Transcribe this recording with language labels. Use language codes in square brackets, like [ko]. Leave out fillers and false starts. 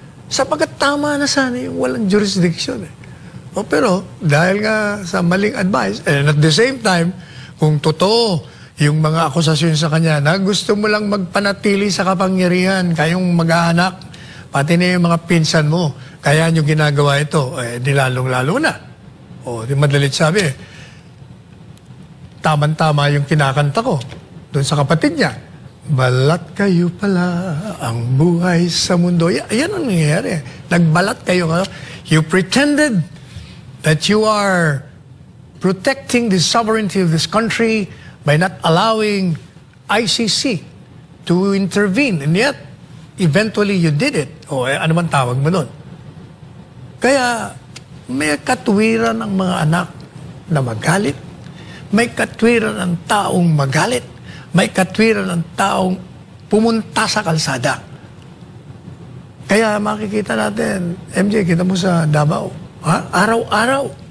[tl] Sapagkat tama na sana yung walang jurisdiction. Pero, dahil nga sa maling advice, [en] and at the same time, [tl] kung totoo yung mga akusasyon sa kanya na gusto mo lang magpanatili sa kapangyarihan, kayong mag-aanak, pati na yung mga pinsan mo, kaya nyo ginagawa ito, di lalong-lalo na. Di madalit sabi, tama-tama yung kinakanta ko doon sa kapatid niya. Balat kayo pala ang buhay sa mundo. Yan ang nangyayari. Nagbalat kayo. [en] You pretended that you are protecting the sovereignty of this country by not allowing ICC to intervene. And yet, eventually you did it. [tl] Ano man tawag mo nun? Kaya, may katwiran ng mga anak na magalit. May katwiran ng taong magalit. May katwiran ng taong pumunta sa kalsada. Kaya makikita natin, MJ, kita mo sa Davao, araw-araw.